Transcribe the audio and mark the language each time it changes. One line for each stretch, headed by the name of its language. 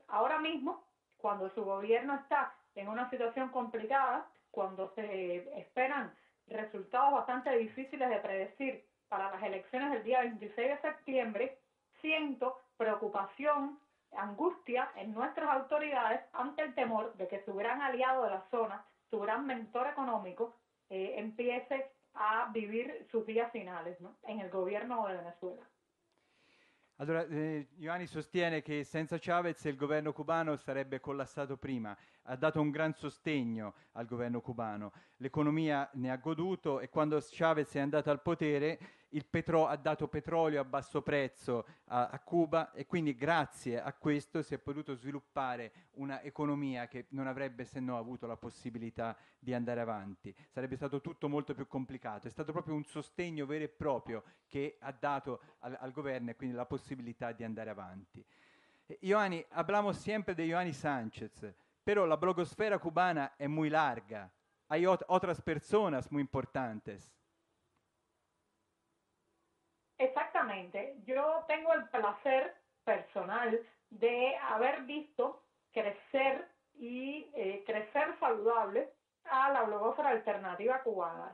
Spanish: Ahora mismo, cuando su gobierno está en una situación complicada, cuando se esperan resultados bastante difíciles de predecir para las elecciones del día 26 de septiembre, siento preocupación, angustia en nuestras autoridades ante el temor de que su gran aliado de la zona, su gran mentor económico, empiece a vivir sus días finales, ¿no?, en el gobierno de Venezuela.
Italian: Allora, Ioanni sostiene che senza Chavez il governo cubano sarebbe collassato prima. Ha dato un gran sostegno al governo cubano. L'economia ne ha goduto e quando Chavez è andato al potere ha dato petrolio a basso prezzo a Cuba e quindi grazie a questo si è potuto sviluppare una economia che non avrebbe se no avuto la possibilità di andare avanti. Sarebbe stato tutto molto più complicato. È stato proprio un sostegno vero e proprio che ha dato al governo e quindi la possibilità di andare avanti.
Spanish: Ioanni, hablamos siempre de Ioanni Sánchez, pero la blogosfera cubana es muy larga. Hay otras personas muy importantes. Exactamente. Yo tengo el placer personal de haber visto crecer y crecer saludable a la blogósfera alternativa cubana.